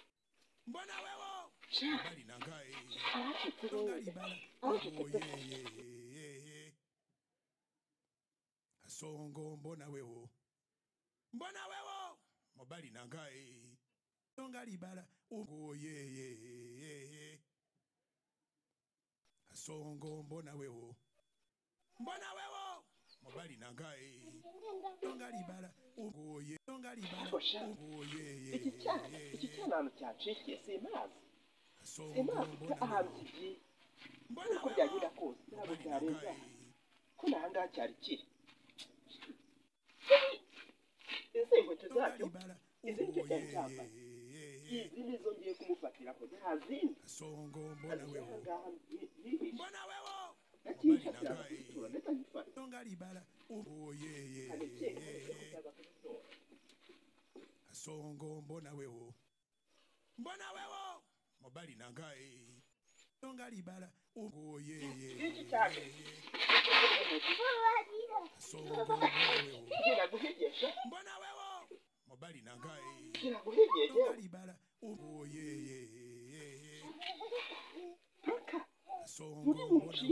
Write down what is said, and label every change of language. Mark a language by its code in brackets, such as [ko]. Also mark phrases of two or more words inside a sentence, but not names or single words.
[ln] Mombali nanga Songa libala Ogo ye Kasongo mbona wewo Mombali nanga Songa libala Ogo ye Kasongo mbona wewo Mombali nanga Songa libala Ogo ye Songa libala Ogo ye [rw] Ikicyana cyacikiye simazi [ln] Kasongo mbona wewo [rw] uko byagira kose ntabwo byarenza ko nahanga cyari kiri ese inkweto zacyo izi nicyo cyari cyambaye izi nizo ngiye kumufatira ko ntazindi [ln] Kasongo mbona wewo [rw] nakifatira kuzitura ndetse nyifata [ln] Songa libala Ogo ye Kasongo mbona wewo Mombali nanga Songa libala Ogo ye [rw] iki cyane [ln] Kasongo mbona wewo [rw] kigenda guhegesha [ln] Mombali nanga [rw] kigenda guhegesha [ln] Songa libala Ogo ye Kasongo [rw] muri [ln] mbona